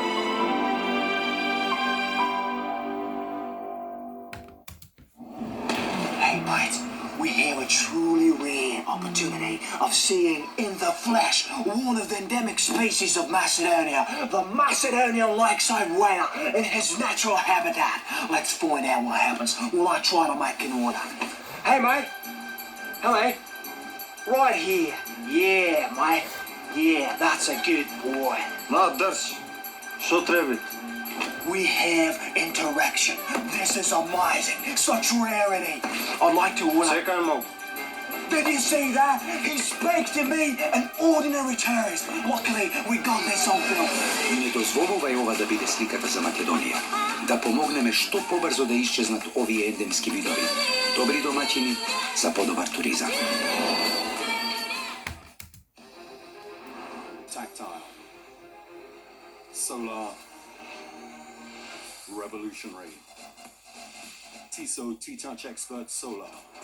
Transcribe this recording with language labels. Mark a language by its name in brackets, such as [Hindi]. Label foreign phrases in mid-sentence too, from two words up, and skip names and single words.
[English] Hey mate, we have a truly rare opportunity of seeing in the flesh one of the endemic species of Macedonia, the Macedonian lakeside whale in his natural habitat. Let's find out what happens when I try to make an order. Hey mate! Hello. Right here. Yeah, mate. Yeah, that's a good boy. [Macedonian] На, држ. Што треба? [English] We have interaction. This is amazing. Such rarity. I'd like to order... [Macedonian] Чекај малку. [English] Did you see that? He speaks to me, an ordinary tourist. Luckily, we got this on film. [Macedonian] Не дозволувај ова да биде сликата за Македонија. Да помогнеме што побрзо да исчезнат овие ендемски видови. Добри домаќини за подобар туризам. [English] Tactile. Solar. Revolutionary. TISO T-Touch Expert Solar.